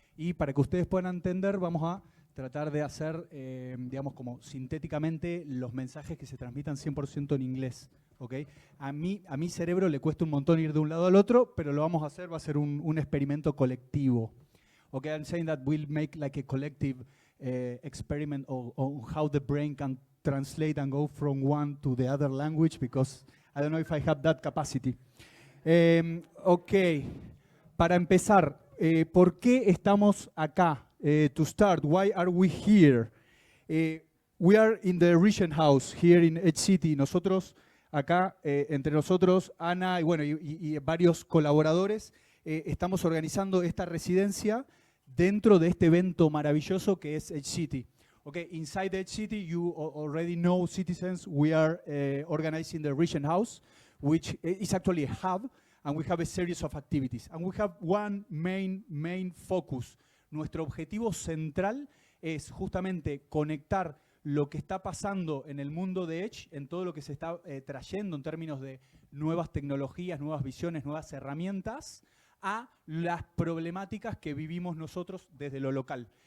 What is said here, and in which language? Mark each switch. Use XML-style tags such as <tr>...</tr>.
<es>Y para que ustedes puedan entender, vamos a tratar de hacer, digamos, como sintéticamente los mensajes que se transmitan 100% en inglés. ¿Okay? A mi cerebro le cuesta un montón ir de un lado al otro, pero lo vamos a hacer, va a ser un experimento colectivo.</es> <en>Okay, I'm saying that we'll make like a collective experiment on how the brain can translate and go from one to the other language, because I don't know if I have that capacity.</en> <es>Okay, para empezar, ¿por qué estamos acá?</es> <en>To start, why are we here? We are in the Regent House here in Edge City.</en> <es>Nosotros acá, entre nosotros, Ana y varios colaboradores, estamos organizando esta residencia dentro de este evento maravilloso que es Edge City.</es> <en>Okay, inside Edge City, you already know, citizens, we are organizing the Regent House, which is actually a hub, and we have a series of activities. And we have one main focus.</en> <es>Nuestro objetivo central es justamente conectar lo que está pasando en el mundo de Edge, en todo lo que se está trayendo en términos de nuevas tecnologías, nuevas visiones, nuevas herramientas, a las problemáticas que vivimos nosotros desde lo local.</es>